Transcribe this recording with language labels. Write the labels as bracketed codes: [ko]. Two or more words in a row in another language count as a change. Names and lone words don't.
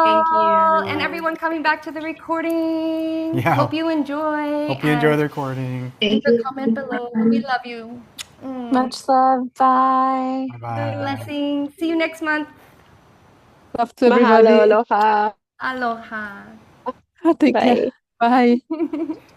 [en] Thank you. And everyone coming back to the recording. Yeah. Hope you enjoy. Hope you enjoy the recording. Leave a comment below. We love you. Much love. Bye. Bye-bye. Blessings. See you next month. Love to everybody. [haw] Mahalo, aloha. [en] Aloha. Take care. Bye.